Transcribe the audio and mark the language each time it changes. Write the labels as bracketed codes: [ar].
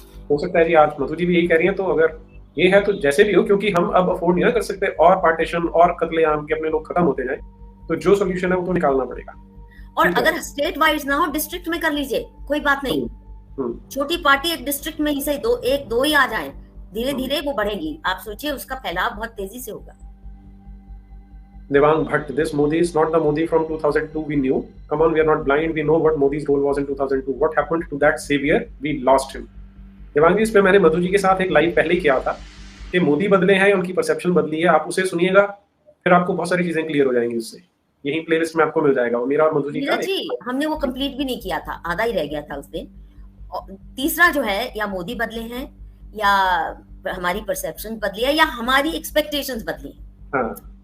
[hi] हो सकता है जी, आज मधु जी भी यही कह रही हैं, तो अगर ये है तो जैसे भी हो, क्योंकि हम अब अफोर्ड नहीं कर सकते और पार्टीशन और कत्लेआम के अपने लोग खत्म होते जाए, तो जो सोल्यूशन है वो तो निकालना पड़ेगा। और अगर स्टेट वाइज ना हो, डिस्ट्रिक्ट में कर लीजिए, कोई बात नहीं। छोटी पार्टी एक डिस्ट्रिक्ट में ही सही, दो ही आ जाए, धीरे धीरे वो बढ़ेगी। आप सोचिए उसका फैलाव बहुत तेजी से होगा। [en] Devang Bhatt, this Modi is not the Modi from 2002 we knew. Come on, we are not blind. We know what Modi's role was in 2002. What happened to that savior? We lost him. [hi] Devang जी, इस पे मैंने मधु जी के साथ एक live पहले ही किया था कि मोदी बदले हैं, उनकी परसेप्शन बदली है। आप उसे सुनिएगा, फिर आपको बहुत सारी चीजें क्लियर हो जाएंगी उससे। यही प्लेलिस्ट में आपको मिल जाएगा, वो मेरा और मधु जी का। जी, हमने वो कंप्लीट भी नहीं किया था, आधा ही रह गया था उस दिन। तीसरा जो है, या मोदी बदले हैं, या हमारी परसेप्शन बदली है, या हमारी एक्सपेक्टेशंस बदली है। हाँ।